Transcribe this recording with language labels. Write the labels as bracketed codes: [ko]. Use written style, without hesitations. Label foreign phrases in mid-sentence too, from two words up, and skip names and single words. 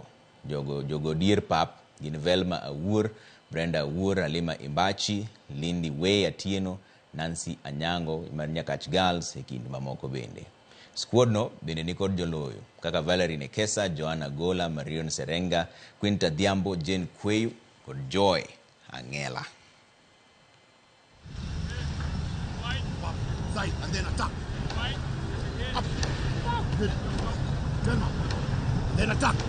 [luo] Jogo dier pap gin Velma Awuor, Brenda Awuor, Halima Imbachi, Lindy Way Atieno, Nancy Anyango mar Nyakach Girls e kind mamoko bende. Squad no bende ni kod joloyo kaka Valerie Nekesa, Joanna Gola, Marion Serenga, Quinta Dhiambo, Jane Kweyu kod Joy Angela. [en] Side and then attack. Up. Good. Turn up. Then attack.